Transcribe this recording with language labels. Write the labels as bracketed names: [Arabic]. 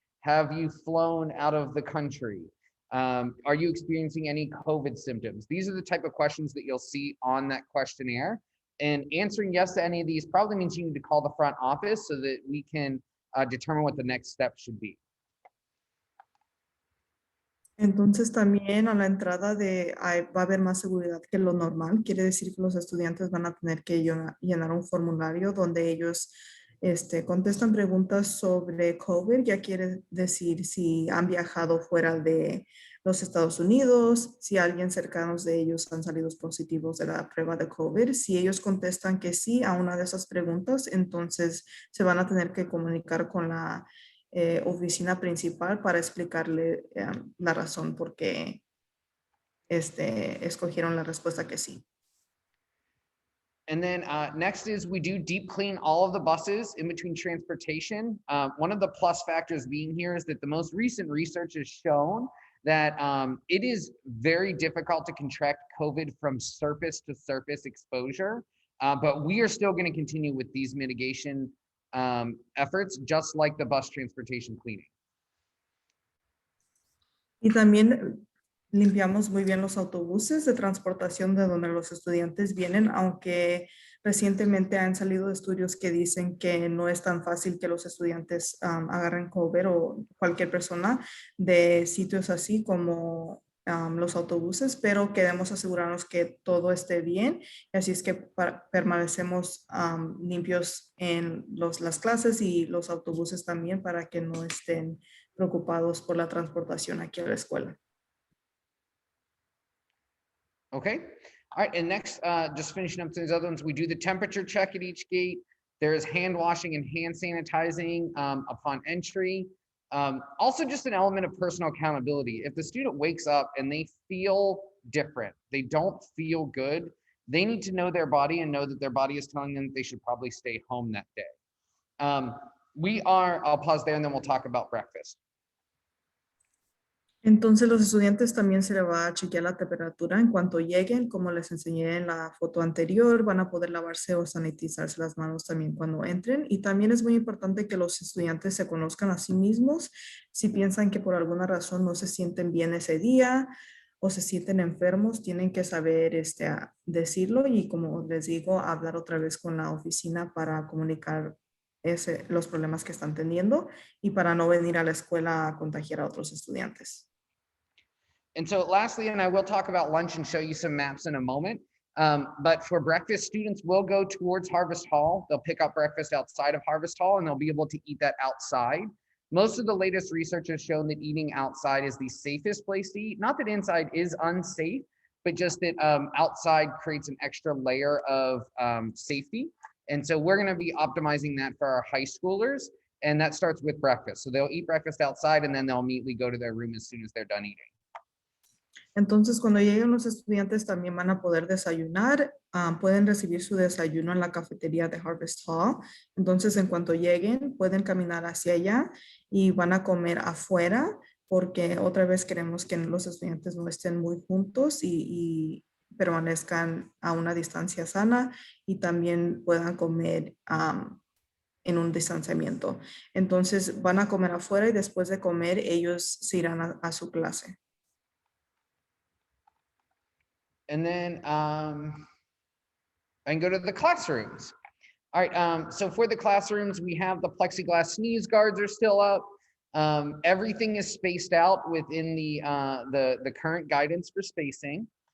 [English] Have you flown out of the country? Are you experiencing any COVID symptoms? These are the type of questions that you'll see on that questionnaire. And answering yes to any of these probably means you need to call the front office so that we can determine what the next step should be. [Spanish] Entonces también a la entrada va a haber más seguridad que lo normal. Quiere decir que los estudiantes van a tener que llenar un formulario donde ellos contestan preguntas sobre COVID. Ya quiere decir si han viajado fuera de los Estados Unidos, si alguien cercanos de ellos han salido positivos de la prueba de COVID. Si ellos contestan que sí a una de esas preguntas, entonces se van a tener que comunicar con la oficina principal para explicarle la razón por qué escogieron la respuesta que sí. [English] And then next is we do deep clean all of the buses in between transportation. One of the plus factors being here is that the most recent research has shown that it is very difficult to contract COVID from surface to surface exposure. But we are still going to continue with these mitigation efforts, just like the bus transportation cleaning. [Spanish] Y también limpiamos muy bien los autobuses de transportación de donde los estudiantes vienen, aunque recientemente han salido estudios que dicen que no es tan fácil que los estudiantes agarren COVID o cualquier persona de sitios así como los autobuses, pero queremos asegurarnos que todo esté bien. Así es que permanecemos limpios en las clases y los autobuses también para que no estén preocupados por la transportación aquí a la escuela. [English] Okay. All right. And next, just finishing up these other ones, we do the temperature check at each gate. There is hand washing and hand sanitizing upon entry. Also, just an element of personal accountability. If the student wakes up and they feel different, they don't feel good, they need to know their body and know that their body is telling them that they should probably stay home that day. I'll pause there and then we'll talk about breakfast. [Spanish] Entonces los estudiantes también se les va a chequear la temperatura en cuanto lleguen, como les enseñé en la foto anterior, van a poder lavarse o sanitizarse las manos también cuando entren. Y también es muy importante que los estudiantes se conozcan a sí mismos. Si piensan que por alguna razón no se sienten bien ese día o se sienten enfermos, tienen que saber decirlo y, como les digo, hablar otra vez con la oficina para comunicar los problemas que están teniendo y para no venir a la escuela a contagiar a otros estudiantes. [English] And so lastly, and I will talk about lunch and show you some maps in a moment, but for breakfast, students will go towards Harvest Hall. They'll pick up breakfast outside of Harvest Hall and they'll be able to eat that outside. Most of the latest research has shown that eating outside is the safest place to eat. Not that inside is unsafe, but just that outside creates an extra layer of safety. And so we're going to be optimizing that for our high schoolers. And that starts with breakfast. So they'll eat breakfast outside and then they'll immediately go to their room as soon as they're done eating. [Spanish] Entonces, cuando lleguen los estudiantes también van a poder desayunar. Pueden recibir su desayuno en la cafetería de Harvest Hall. Entonces, en cuanto lleguen, pueden caminar hacia allá y van a comer afuera, porque otra vez queremos que los estudiantes no estén muy juntos y permanezcan a una distancia sana y también puedan comer en un distanciamiento. Entonces, van a comer afuera y después de comer, ellos se irán a su clase. [English] And then I can go to the classrooms. All right, so for the classrooms, we have the plexiglass sneeze guards are still up. Everything is spaced out within the current guidance for spacing.